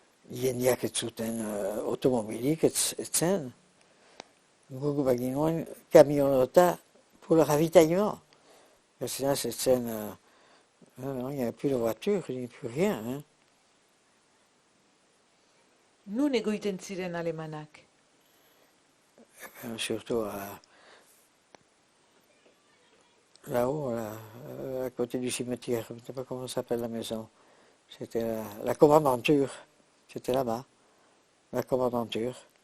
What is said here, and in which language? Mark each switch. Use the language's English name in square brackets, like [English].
[Basque] Jendeak ez zuten automobilik, etzen. Guk baginuen kamionota [French] pour le ravitaillement. Sinon, etzen, il n'y a plus de voiture, il n'y a plus rien. [Basque] Nun egoiten ziren alemanak? [French] Surtout là-haut, à côté du cimetière, je ne sais pas comment s'appelle la maison. C'était la commandanture, c'était là-bas, la commandanture.